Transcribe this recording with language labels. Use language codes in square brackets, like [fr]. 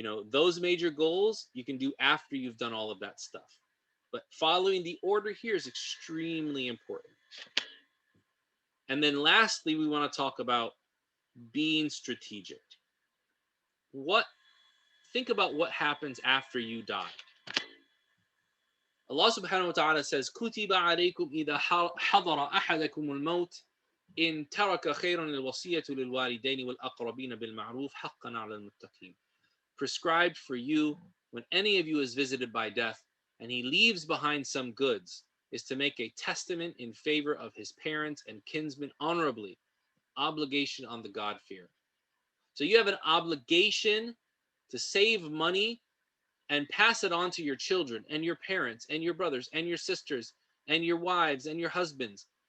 [en] Those major goals you can do after you've done all of that stuff. But following the order here is extremely important. And then lastly, we want to talk about being strategic. Think about what happens after you die. Allah subhanahu wa ta'ala says, [ar] كُتِبَ عَلَيْكُمْ إِذَا حَضَرَ أَحَدَكُمُ الْمَوْتِ إِن تَرَكَ خَيْرًا الْوَصِيَّةُ لِلْوَالِدَيْنِ وَالْأَقْرَبِينَ بِالْمَعْرُوفِ حَقًّا عَلَى الْمُتَّقِينَ. [en] Prescribed for you, when any of you is visited by death and he leaves behind some goods, is to make a testament in favor of his parents and kinsmen honorably. Obligation on the God-fear. So you have an obligation to save money and pass it on to your children and your parents and your brothers and your sisters and your wives and your husbands.